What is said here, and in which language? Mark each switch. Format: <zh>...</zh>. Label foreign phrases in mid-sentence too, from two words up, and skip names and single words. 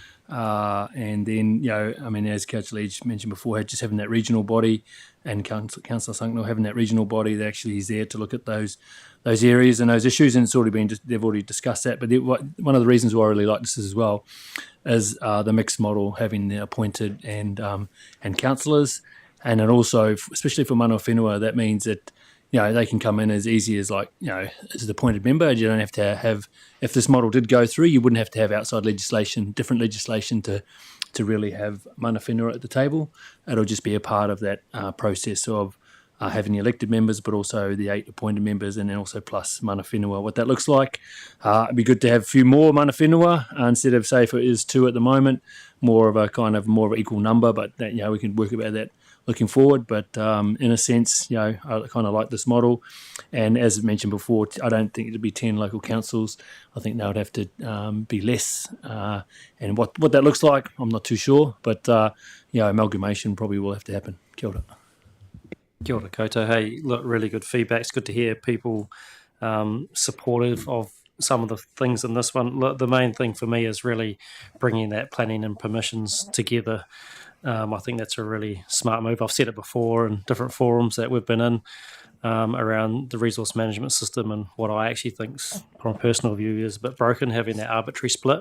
<en>And then, as Councillor Edge mentioned before, just having that regional body, and Councillor Sunknell having that regional body that actually is there to look at those areas and those issues, and they've already discussed that. But one of the reasons why I really like this as well is the mixed model, having the appointed and councillors, and then also, especially for</en> <mi>mana whenua,</mi> <en>that means that they can come in as easy as as an appointed member. You don't have to have, if this model did go through, you wouldn't have to have outside legislation, different legislation to really have</en> <mi>mana whenua</mi> <en>at the table. It'll just be a part of that process of having the elected members, but also the 8 appointed members, and then also plus</en> <mi>mana whenua,</mi> <en>what that looks like. It'd be good to have a few more</en> <mi>mana whenua</mi> <en>instead of, say, if it is 2 at the moment, more of an equal number, but that, we can work about that looking forward. But in a sense, I kind of like this model. And as mentioned before, I don't think it'd be 10 local councils. I think they would have to be less. And what that looks like, I'm not too sure. But, amalgamation probably will have to happen.</en> <mi>Kia ora. Kia ora koutou.</mi> <en>Hey, look, really good feedback. It's good to hear people supportive of some of the things in this one. Look, the main thing for me is really bringing that planning and permissions together. I think that's a really smart move. I've said it before in different forums that we've been in around the resource management system, and what I actually think, from a personal view, is a bit broken, having that arbitrary split.</en>